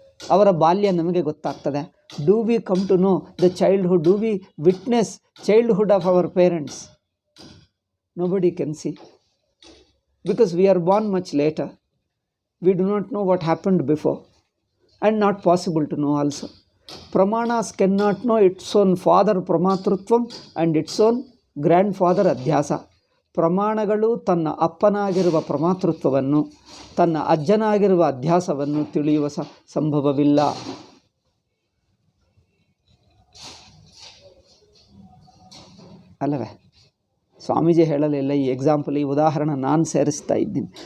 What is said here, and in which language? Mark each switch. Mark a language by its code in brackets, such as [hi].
[kn] ಅವರ ಬಾಲ್ಯ ನಮಗೆ ಗೊತ್ತಾಗ್ತದೆ. [en] Do we come to know the childhood? Do we witness childhood of our parents? Nobody can see, because we are born much later. We do not know what happened before, and not possible to know also. Pramanas cannot know its own father Pramatrutvam and its own grandfather Adhyasa. [kn] ಪ್ರಮಾಣಗಳು ತನ್ನ ಅಪ್ಪನಾಗಿರುವ ಪ್ರಮಾತೃತ್ವವನ್ನು, ತನ್ನ ಅಜ್ಜನಾಗಿರುವ ಅಧ್ಯಾಸವನ್ನು ತಿಳಿಯುವ ಸಂಭವವಿಲ್ಲ. ಅಲ್ಲವೇ? ಸ್ವಾಮೀಜಿ ಹೇಳಲಿಲ್ಲ ಈ example, ಈ ಉದಾಹರಣೆ ನಾನು ಸೇರಿಸ್ತಾ ಇದ್ದೀನಿ.